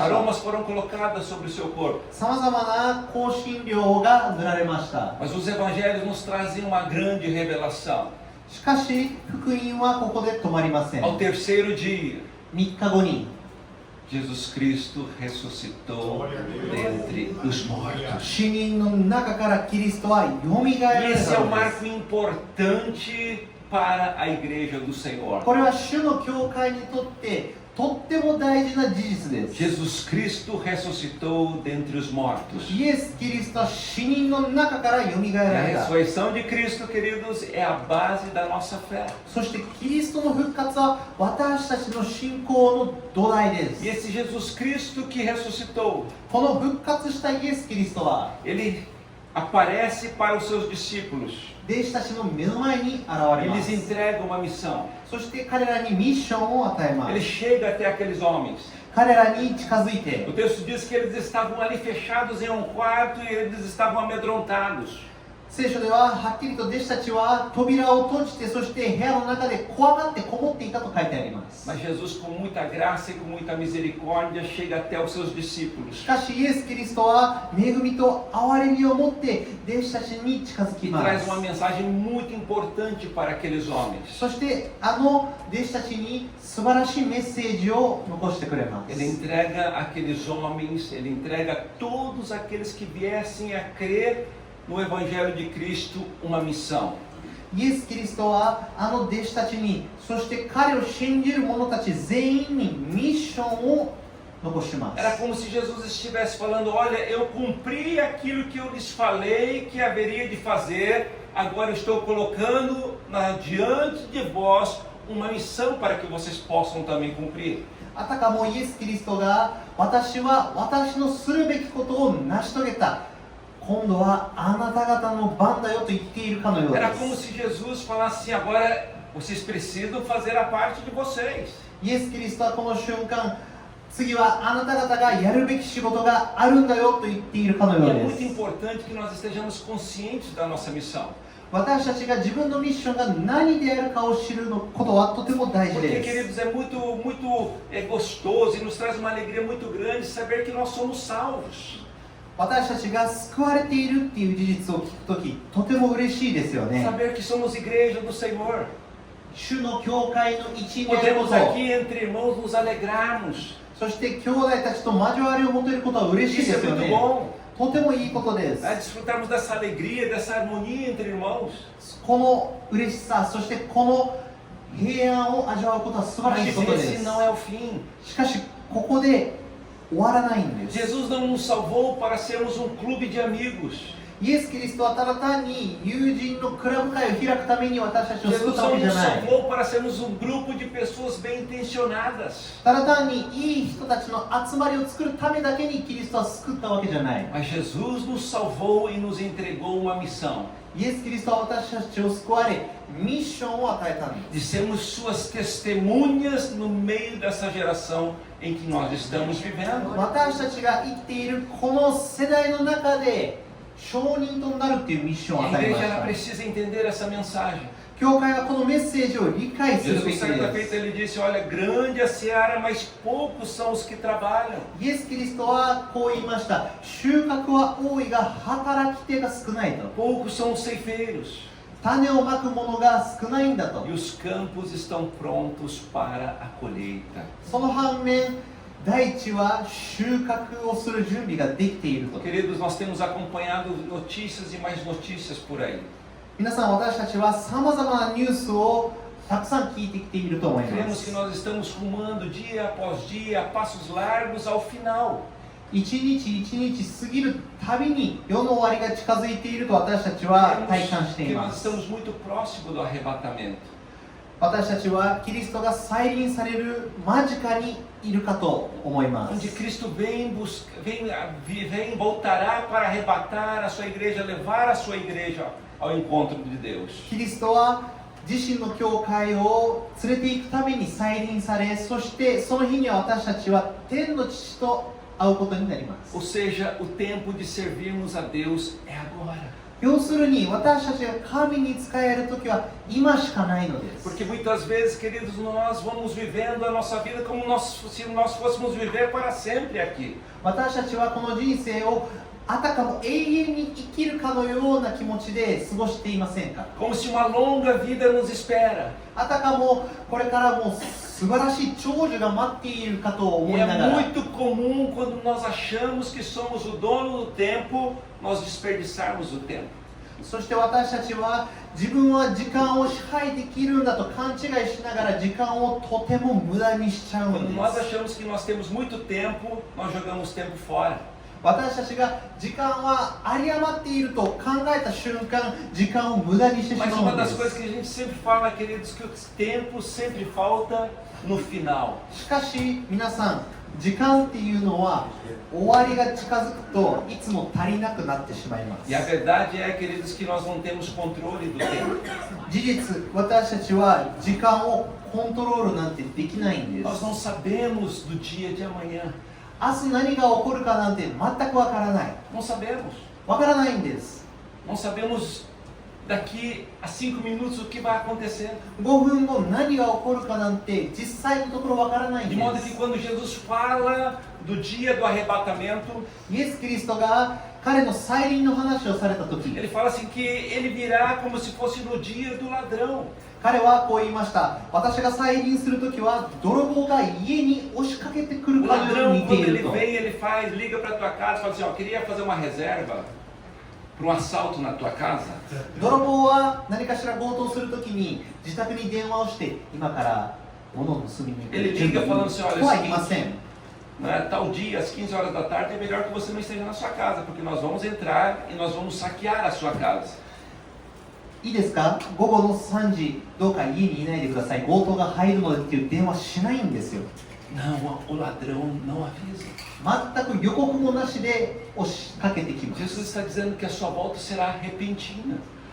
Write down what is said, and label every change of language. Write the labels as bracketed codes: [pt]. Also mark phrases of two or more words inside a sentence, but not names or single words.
[pt] Aromas foram colocados sobre o seu corpo. [ja] さまざまな香辛料が塗られました。 [pt] Mas os evangelhos nos trazem uma grande revelação. [ja] しかし福音はここで止まりません。 [pt] Ao terceiro dia, [ja] 3 日後に [pt] Jesus Cristo ressuscitou dentre os mortos. [ja] 死人の中からキリストはよみがえら [pt] E [ja] れ [pt] esse é [ja] た [pt] o [ja] ので [pt] marco [ja] す。 [pt] importante para a igreja do Senhor. [ja] これは主の教会にとってとっても大事な事実です。 [pt] Jesus Cristo ressuscitou dentre os mortos. [ja] イエス・キリストは死人の中からよみが [pt] E [ja] え [pt] a [ja] られた。 [pt] ressurreição de Cristo, queridos, é a base da nossa fé. [ja] そしてキリストの復活は私たちの信仰の土台で [pt] E [ja] す。 [pt] esse Jesus Cristo que ressuscitou, [ja] この復活したイエス・キリストは [pt] ele aparece para os seus discípulos. [ja] 弟子たちの目の前に現れま [pt] Eles [ja] す。 [pt] entregam uma missão. [ja] そして彼らにミッションを与えま [pt] Ele [ja] す。 [pt] chega até aqueles homens. [ja] 彼らに近づいて [pt] O texto diz que eles estavam ali fechados em um quarto e eles estavam amedrontados. [ja] 聖書でははっきりと弟子たちは扉を閉じてそして部屋の中で怖がってこもっていたと書いてあります。 [pt] Mas Jesus, com muita graça e com muita misericórdia, chega até os seus [ja] し [pt] discípulos [ja] かしイエス・キリストは恵みと憐れみを持って弟子たちに近づき [pt] e [ja] ま [pt] traz [ja] す。 [pt] uma mensagem muito importante para aqueles homens. [ja] そしてあの弟子たちに素晴らしいメッセージを残してくれます。 [pt] Ele entrega aqueles homens, ele entrega a todos aqueles que viessem a crer no Evangelho de Cristo uma missão. [ja] イエス・キリストはあの弟子たちにそして彼を信じる者たち全員にミッションを残しま [pt] Era [ja] す。 [pt] como se Jesus estivesse falando: olha, eu cumpri aquilo que eu lhes falei que haveria de fazer, agora eu estou colocando diante de vós uma missão para que vocês possam também cumprir. [ja] あたかもイエス・キリストが私は私のするべきことを成し遂げた。今度はあなた方の番だよと言っているかのようで [pt] Era como [ja] す。 [pt] se Jesus falasse assim: agora vocês precisam fazer a parte de vocês. [ja] イエス・キリストはこの瞬間、次はあなた方がやるべき仕事があるんだよと言っているかの [pt] E [ja] よ [pt] é [ja] うで [pt] muito [ja] す。 [pt] importante que nós estejamos conscientes da nossa missão. [ja] 私たちが自分のミッションが何であるかを知ることはとても大事 [pt] Porque, [ja] です。 [pt] queridos, é muito gostoso e nos traz uma alegria muito grande saber que nós somos salvos. [ja] 私たちが救われているっていう事実を聞くとき、とても嬉しいですよね。 [pt] Saber que somos igreja do Senhor. [ja] 主の教会の一員であるこ [pt] Podemos [ja] と、 [pt] aqui entre irmãos nos alegrarmos. [ja] そして兄弟たちと交わりを持てることは嬉しい [pt] Isso [ja] で [pt] é [ja] すよ [pt] muito [ja] ね。 [pt] bom. [ja] とてもいいことです。 [pt] Desfrutarmos dessa alegria, dessa harmonia entre irmãos. [ja] この嬉しさ、そしてこの平安を味わうことは素晴ら [pt] Mas [ja] しいことで [pt] esse [ja] す。 [pt] não é o fim. [ja] しかし、ここで終わらないんです。 [pt] Jesus não nos salvou para sermos um clube de amigos. [ja] イエス・キリストはただ単に友人のクラブ会を開くために私たちを救っ [pt] Jesus [ja] たわ [pt] não [ja] けじゃ [pt] nos [ja] ない。 [pt] salvou para sermos um grupo de pessoas bem intencionadas. [ja] ただ単にいい人たちの集まりを作るためだけにキリストは救ったわけじゃない。 [pt] Mas Jesus nos salvou e nos entregou uma missão. [ja] イエス・キリストは私たちを救われ、ミッションを与えたんで [pt] De [ja] す。 [pt] sermos suas testemunhas no meio dessa geração em que nós estamos vivendo. [ja] 私たちが生きているこの世代の中で証人となるっていうミッションを [pt] A [ja] 与えま [pt] igreja [ja] し [pt] ela [ja] た。 [pt] precisa entender essa mensagem. [ja] 教会はこのメッセージを理解するべ [pt] Jesus [ja] き [pt] certa [ja] で [pt] feita [ja] す。 [pt] ele disse, olha, grande a seara, mas poucos são os que trabalham. [ja] イエス・キリストはこう言いました。収穫は多いが働き手が少ないと。 [pt] Poucos são os ceifeiros. [ja] 種をまく者が少ないんだと [pt] E。os campos estão prontos para a colheita. [ja] その反面、大地は収穫をする準備ができていると。 [pt] Queridos, nós temos acompanhado notícias e mais notícias por aí. [ja] 皆さん、私たちはさまざまなニュースをたくさん聞いてきていると思いま [pt] Vemos [ja] す [pt] que。nós estamos rumando dia após dia, a passos largos ao final. [ja] 一日一日過ぎるたびに世の終わりが近づいていると私たちは体感してい [pt] Que [ja] ま [pt] nós [ja] す。 [pt] estamos muito próximo do arrebatamento. [ja] 私たちはキリストが再臨される間近にいるかと思いま [pt] Onde [ja] す。 [pt] Cristo voltará para arrebatar a sua igreja, levar a sua igreja ao encontro de Deus. [ja] キリストは自身の教会を連れて行くために再臨され、そしてその日には私たちは天の父と会うことになりま [pt] Ou [ja] す。 [pt] seja, o tempo de servirmos a Deus é agora. [ja] 要するに私たちが神に仕えるときは今しかないのです。 [pt] Porque muitas vezes, queridos, nós vamos vivendo a nossa vida como se nós fôssemos viver para sempre aqui. [ja] 私たちはこの人生をあたかも永遠に生きるかのような気持ちで過ごしていませんか。 [pt] Como se uma longa vida nos espera. [ja] あたかもこれからもう素晴らしい長寿が待っているかと [pt] E [ja] 思いな [pt] é [ja] がら、 [pt] muito comum quando nós achamos que somos o dono do tempo, nós desperdiçarmos o tempo. [ja] そして私たちは自分は時間を支配できるんだと勘違いしながら時間をとても無駄にしちゃうん [pt] Quando [ja] で [pt] nós [ja] す。 [pt] achamos que nós temos muito tempo, nós jogamos tempo fora. [ja] 私たちが時間は有り余っていると考えた瞬間、時間を無駄にしてしま [pt] Mas [ja] う [pt] uma [ja] んで [pt] das [ja] す。 [pt] coisas que a gente sempre fala, queridos, que o tempo sempre falta no final. [ja] しかし皆さん、時間っていうのは終わりが近づくといつも足りなくなってしまいます。 [pt] E a verdade é, queridos, que nós não temos controle do tempo. [ja] 事実、私たちは時間をコントロールなんてできないんで [pt] Nós [ja] す。 [pt] não sabemos do dia de amanhã. [ja] 明日何が起こるかなんて全くわからない。 [pt] Não sabemos. [ja] わからないんです。 [pt] Não sabemos daqui a 5 minutos o que vai acontecer. [ja] 5 分後何が起こるかなんて実際のところわからないん [pt] De [ja] で [pt] modo [ja] す [pt] que。quando Jesus fala do dia do arrebatamento, [ja] イエス・キリストが彼の再臨の話をされた時、 [pt] ele fala assim que ele virá como se fosse no dia do ladrão. [ja] 彼はこう言いました。私が再臨する時は泥棒が家に押しかけてく [pt] O [ja] るかのよう [pt] ladrão, [ja] に似て [pt] quando [ja] い [pt] ele [ja] ると。 [pt] vem, ele liga para tua casa e fala assim, ó, queria fazer uma reserva para um assalto na tua casa. [ja] 泥棒は何かしら強盗するときに自宅に電話をして今から物を盗みに行く [pt] Ele [ja] 準 [pt] liga [ja] 備 [pt] falando assim, olha, [ja] とは [pt] é o [ja] 言いません。 [pt] né, tal dia, às 15 horas da tarde, é melhor que você não esteja na sua casa, porque nós vamos entrar e nós vamos saquear a sua casa. [ja] いいですか、午後の3時どうか家にいないでください、強盗が入るのでっていう電話しないんですよ。 [pt] Não, o ladrão não avisa. [ja] 全く予告もなしで押しかけてきます。 [pt] Jesus está dizendo que a sua volta será repentina.